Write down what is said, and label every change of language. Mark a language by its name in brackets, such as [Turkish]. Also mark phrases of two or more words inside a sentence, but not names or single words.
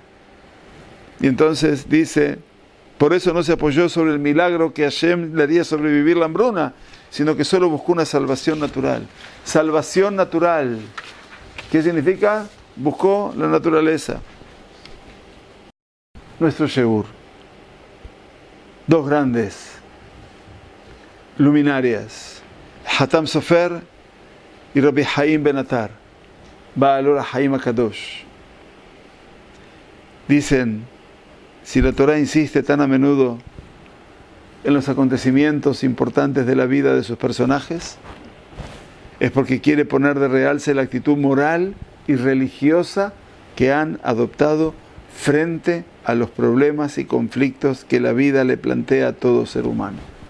[Spanish] Y entonces dice, por eso no se apoyó sobre el milagro que Hashem le haría sobrevivir la hambruna, sino que solo buscó una salvación natural. Salvación natural. ¿Qué significa? Buscó la naturaleza. Nuestro Sheur. Dos grandes luminarias, Hatam Sofer y Rabbi Haim Ben Atar, Baalor Haim HaKadosh. Dicen, si la Torah insiste tan a menudo en los acontecimientos importantes de la vida de sus personajes, es porque quiere poner de realce la actitud moral y religiosa que han adoptado frente a los problemas y conflictos que la vida le plantea a todo ser humano.